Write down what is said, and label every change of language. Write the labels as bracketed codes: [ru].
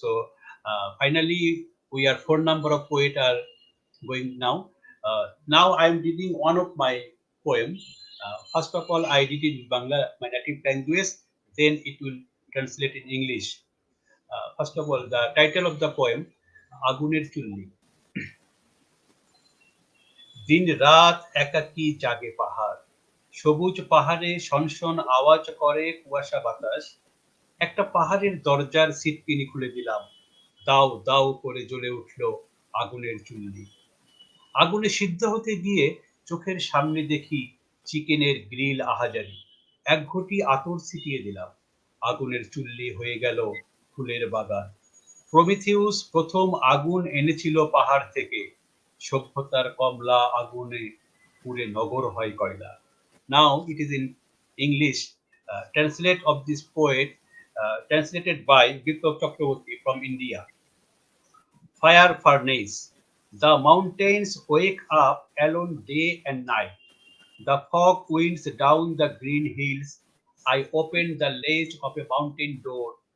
[en] So finally, we are four number of poets are going now. Now I am reading one of my poem. First of all, I read it in Bangla, my native language. Then it will translate in English. First of all, the title of the poem, আগুনের চুল্লি। [bn] দিন রাত একাকী জাগে পাহাড়, সবুজ পাহাড়ে শনশন আওয়াজ করে কুয়াশা বাতাস। একটা পাহাড়ের দরজার সিটকিনি খুলে দিলাম, দাউ দাউ করে জ্বলে উঠল আগুনের চুল্লি। আগুনে সিদ্ধ হতে গিয়ে চোখের সামনে দেখি চিকেনের গ্রিল আহাজারি। এক ঘটি আতর ছিটিয়ে দিলাম, আগুনের চুল্লি হয়ে গেল ফুলের বাগান। প্রমিথিউস প্রথম আগুন এনেছিল পাহাড় থেকে, সভ্যতার কমলা আগুনে পুড়ে নগর হয় কয়লা। [en] Now it is in English. Translate of this poet, translated by Biplab Chakraborty from India. Fire furnace. The mountains wake up alone day and night. The fog winds down the green hills. I open the latch of a mountain door.